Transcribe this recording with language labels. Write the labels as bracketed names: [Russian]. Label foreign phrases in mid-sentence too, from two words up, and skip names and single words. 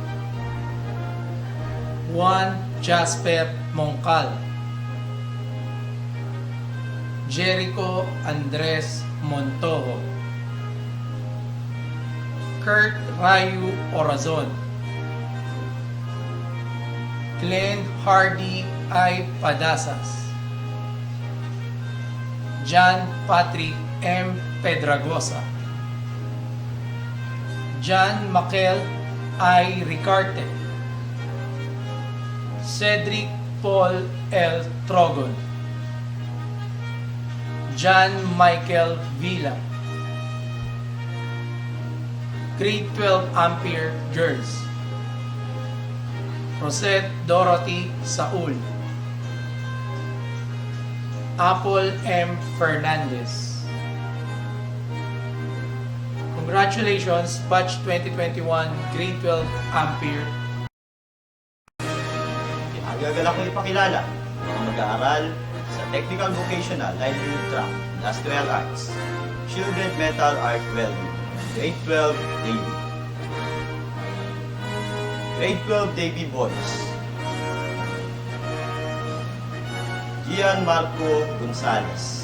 [English] Juan Jasper Moncal. Jericho Andres Montojo. Kurt Rayu Orazon. Glenn Hardy I. Padasas. John Patrick M. Pedragosa. John Makel I. Ricarte. Cedric Paul L. Trogon. John Michael Villa. Grade 12 Ampere Girls. Rosette Dorothy Saul. Apple M. Fernandez. Congratulations, Batch 2021, Grade 12 Ampere. [Filipino] Agagalak ko ipakilala mga mag-aaral sa [English] Technical Vocational Livelihood Track, Industrial Arts, Shielded Metal Art Welding, Grade 12 Navy. Grade 12 Navy Boys. Gian Marco Gonzalez.